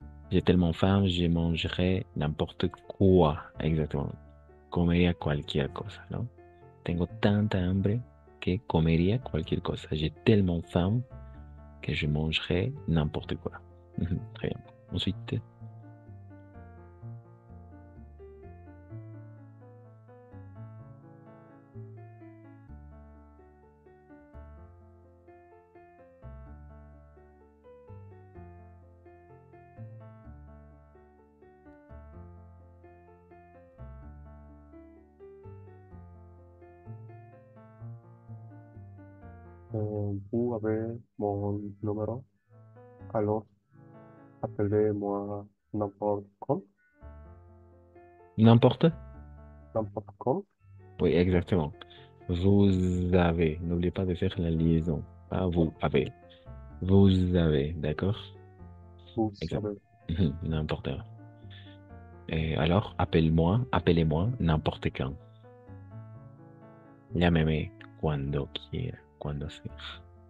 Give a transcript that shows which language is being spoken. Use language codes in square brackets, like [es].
[fr] J'ai tellement faim, je mangerai n'importe quoi. Exactement. [es] Comería cualquier cosa, ¿no? Tengo tanta hambre que comería cualquier cosa. [fr] J'ai tellement faim que je mangerai n'importe quoi. Très bien. Ensuite, vous avez mon numéro. Alors, appelez-moi n'importe quand. n'importe. N'importe quand. Oui, exactement. Vous avez. N'oubliez pas de faire la liaison. Pas vous avez. Vous avez, d'accord? Vous Exact. savez. N'importe. Et alors, appelez-moi n'importe quand. [es] Llámeme cuando quiera, cuando sea.